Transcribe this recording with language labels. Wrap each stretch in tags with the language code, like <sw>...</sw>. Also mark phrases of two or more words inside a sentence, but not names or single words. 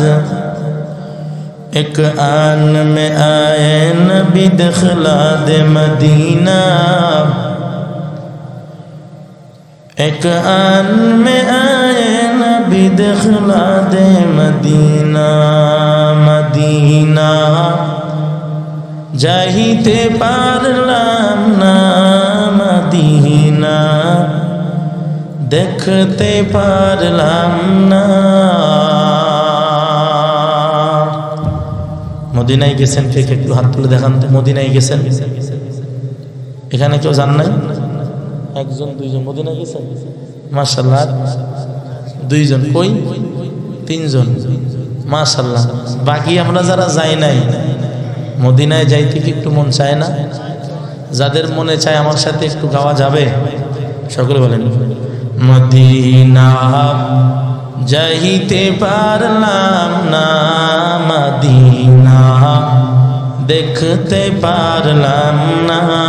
<ur>ایک آن میں آئے نبی دخلا دے مدینہ ایک آن میں آئے نبی دخلا دے مدینہ</ur> <bn>মদিনা যাইতে পারলাম না মদিনা দেখতে পারলাম না. মদিনায় গেছেন কে কে একটু হাত তুলে দেখান তো মদিনায় গেছেন এখানে কেউ জান নাই একজন দুইজন মদিনায় গেছেন মাশাআল্লাহ দুইজন কই তিনজন মাশাআল্লাহ বাকি আমরা যারা যাই নাই মদিনায় যাইতে কি একটু মন চায় না যাদের মনে চায় আমার সাথে একটু গাওয়া যাবে সকলে বলেন মদিনা যাইতে পারলাম না মদিনা, দেখতে পারলাম না।</bn>